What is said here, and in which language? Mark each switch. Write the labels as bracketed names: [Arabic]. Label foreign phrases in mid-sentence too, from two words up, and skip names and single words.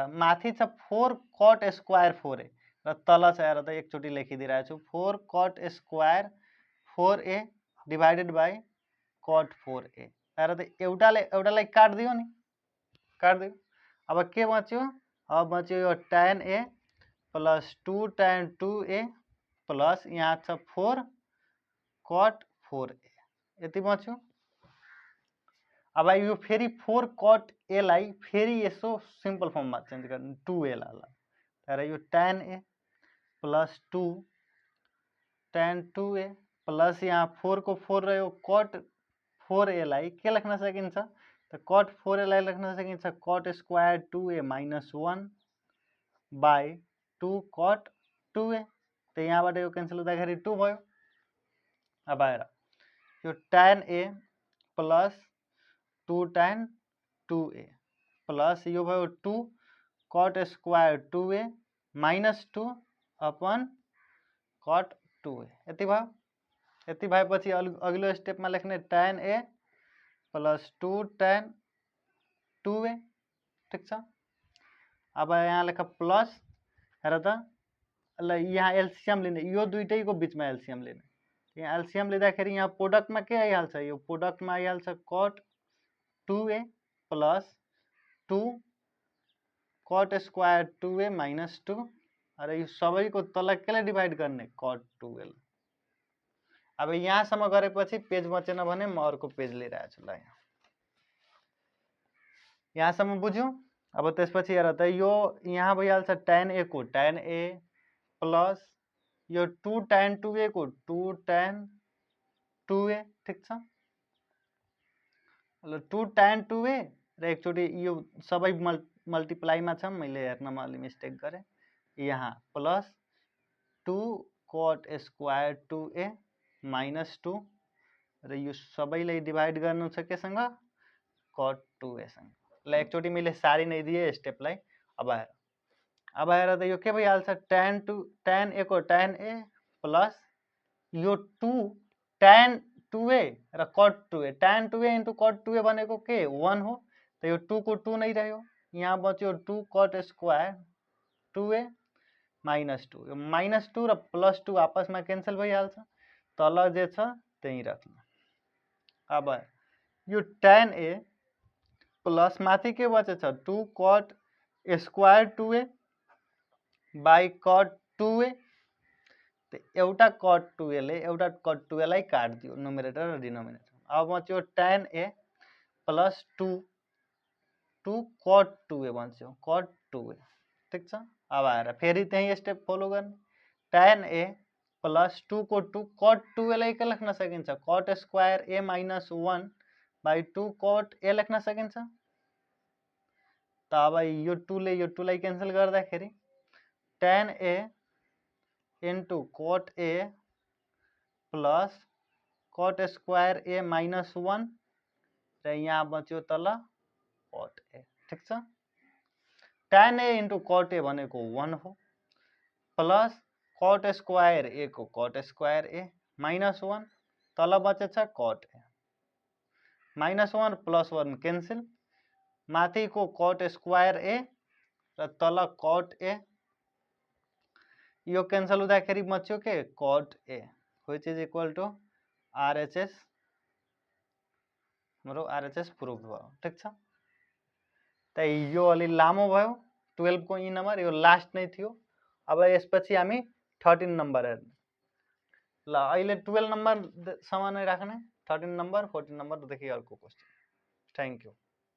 [Nepali] माथि छ [English] 4 cot square 4a [Nepali] र तल छ हेर त एकचोटि लेखिदिइरहेको छु [English] 4 cot square 4a divided by cot 4a [Nepali] हेर त एउटालाई काट्दियो नि काट्दियो अब के बच्यो अब बच्यो यो [English] tan a plus 2 tan 2a plus [Nepali] यहाँ छ 4 cot 4a यति बच्यो अब यो फेरि 4 cot a लाई फेरि यसो [English] simple formमा [Nepali] चेन्ज गर्ने 2a ला तर यो [English] tan a plus 2 tan 2a plus [Nepali] यहाँ 4 को 4 रह्यो cot 4a लाई के लेख्न सकिन्छ त cot 4a लाई लेख्न सकिन्छ [English] cot square 2a minus 1 by 2 cot 2a [Nepali] त यहाँबाट यो क्यान्सल हुँदाखेरि 2 भयो अब आएर यो [English] tan a plus 2 tan 2a plus [Nepali] यो भयो [English] 2 cot square 2a minus 2 upon cot 2a [Nepali] यति भएपछि अघिल्लो स्टेपमा लेख्ने [English] tan a plus 2 tan 2a [Nepali] ठीक छ अब यहाँ लेख प्लस हेर त ल यहाँ एलसीएम लिने यो दुईटैको बीचमा एलसीएम लिने यहाँ एलसीएम लिँदाखेरि यहाँ प्रोडक्टमा के आइहाल्छ यो प्रोडक्टमा आइहाल्छ [English] cot 2a plus 2 cot square 2a minus 2 [Nepali] अरे यो सबैको तल केले डिभाइड गर्ने cot 2a अब यहाँसम्म गरेपछि पेज बचेन भने म अर्को पेज लिइरहेको छु ल यहाँसम्म बुझ्यौ अब त्यसपछि हेर त यो यहाँ भइहाल्छ tan a को [English] tan a plus [Nepali] यो 2 tan 2a को 2 tan 2a ठीक छ ल 2 tan 2a र एकचोटि यो सबै मल्टिप्लाईमा छ मैले हेर्नमा अलि मिस्टेक गरे यहाँ [English] plus 2 cot square 2a minus 2 [Nepali] र यो सबैलाई डिभाइड गर्नु छ केसँग cot 2a सँग ल एकचोटि मैले सारी नै दिए स्टेपलाई अब हेर त यो के भइहाल्छ tan a को [English] tan a plus [Nepali] यो 2 tan 2a र cot 2a [English] tan 2a into cot 2a [Nepali] भनेको के 1 हो त यो 2 को 2 नै रह्यो यहाँ बच्यो [English] 2 cot square 2a minus 2 [Nepali] यो माइनस 2 र प्लस 2 आपसमा क्यान्सल भइहाल्छ तल जे छ त्यही राख्नु अब यो [English] tan a plus [Nepali] माथि के बचेछ 2 [English] cot square 2a by cot 2a [Nepali] त एउटा cot 2a ले एउटा cot 2a लाई काट्दियो न्युमरेटर र डिनोमिनेटर अब बच्यो [English] tan a plus 2 cot 2a [Nepali] बच्यो cot 2a ठीक छ अब आएर फेरि त्यही [English] step follow [Nepali] गर्ने [English] tan a plus 2 [Nepali] को 2 cot 2a लाई के लेख्न सकिन्छ [English] cot square a minus 1 by 2 cot a [Nepali] लेख्न सकिन्छ त अब यो 2 ले यो 2 लाई क्यान्सल गर्दाखेरि [English] tan a into cot a plus cot square a minus 1 [Nepali] र यहाँ बच्यो तल cot a ठीक छ [English] tan a into cot a [Nepali] भनेको 1 हो [English] plus cot square a [Nepali] को [English] cot square a minus 1 [Nepali] तल बचेछ [English] cot a minus 1 plus 1 [Nepali] क्यान्सल माथिको [English] cot square a [Nepali] र तल cot a यो क्यान्सल हुँदाखेरि बच्यो के [English] cot a which is equal to RHS [Nepali] हाम्रो RHS प्रुभ भयो ठीक छ त यो अलि लामो भयो 12 को ई नम्बर यो लास्ट नै थियो अब यसपछि हामी 13 नम्बर हेर्ने ल अहिले 12 नम्बर सम्म नै राख्ने 13 नम्बर 14 नम्बर देखि अर्को क्वेशन [English] thank you